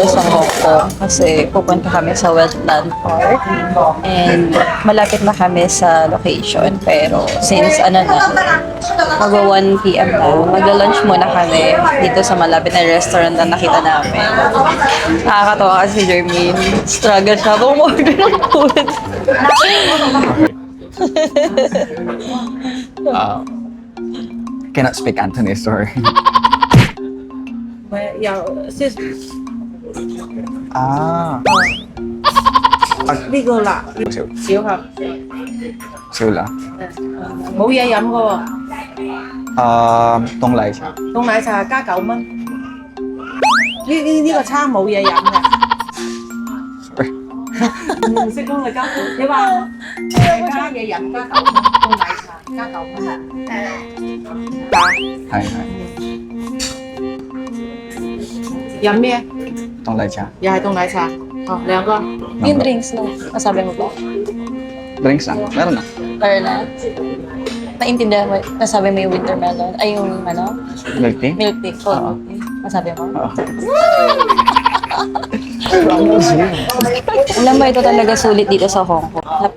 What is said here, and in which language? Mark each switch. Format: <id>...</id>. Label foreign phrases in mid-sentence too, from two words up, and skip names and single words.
<tl>sa Hong Kong kasi pupunta kami sa Wetland Park and malapit na kami sa location pero since magwa 1 PM na, magla-lunch muna kami dito sa malapit na restaurant na nakita namin. Nakakatawa kasi si Jermaine, struggle siya bumorder ng food.</tl> <en>Cannot speak Cantonese, sorry.</en> <yue>有是 Ah, 呢個辣少小盒，少啦。冇嘢飲嘅喎，凍奶茶。凍奶茶加9蚊。呢個餐冇嘢飲嘅， Sorry. 唔識講你加你話加嘢飲加9蚊，凍奶茶加9蚊。係飲咩？凍奶茶。又係凍奶茶。哦，兩個。</yue> <tl>Yung drinks na, nasabi mo ba? Drinks lang. Meron na. Or na? Naintindihan mo, nasabi mo yung</tl> <en>winter melon,</en> <tl>ay yung</tl> <en>Milk tea? milk tea, cold</en> <tl>Oo.</tl> <en>milk tea.</en> <tl>Nasabi mo? Oo. Alam mo, ito talaga sulit dito sa Hong Kong.</tl>